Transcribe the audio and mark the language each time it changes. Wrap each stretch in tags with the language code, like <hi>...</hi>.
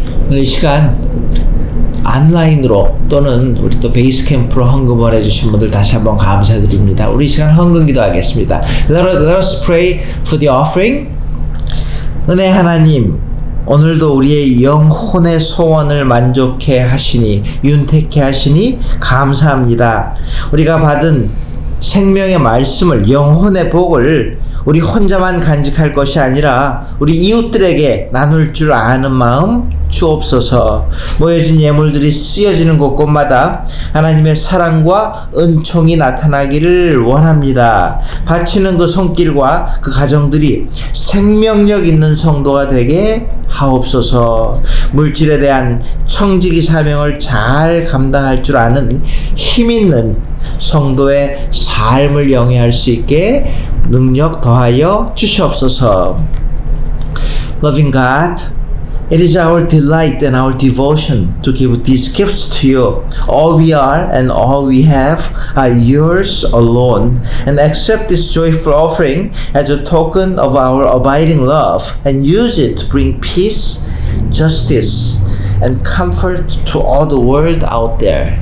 <ko>이 시간 온라인으로 또는 우리 또 베이스 캠프로 헌금을 해주신 분들 다시 한번 감사드립니다. 우리 이 시간 헌금 기도하겠습니다.</ko> <en>Let us pray for the offering.</en> <ko>은혜 하나님, 오늘도 우리의 영혼의 소원을 만족해 하시니 윤택해 하시니 감사합니다. 우리가 받은 생명의 말씀을, 영혼의 복을 우리 혼자만 간직할 것이 아니라 우리 이웃들에게 나눌 줄 아는 마음 주옵소서. 모여진 예물들이 쓰여지는 곳곳마다 하나님의 사랑과 은총이 나타나기를 원합니다. 바치는 그 손길과 그 가정들이 생명력 있는 성도가 되게 하옵소서. 물질에 대한 청지기 사명을 잘 감당할 줄 아는 힘있는 성도의 삶을 영위할 수 있게 능력 더하여 주시옵소서.</ko> <en>Loving God, it is our delight and our devotion to give these gifts to you. All we are and all we have are yours alone. And accept this joyful offering as a token of our abiding love and use it to bring peace, justice, and comfort to all the world out there.</en>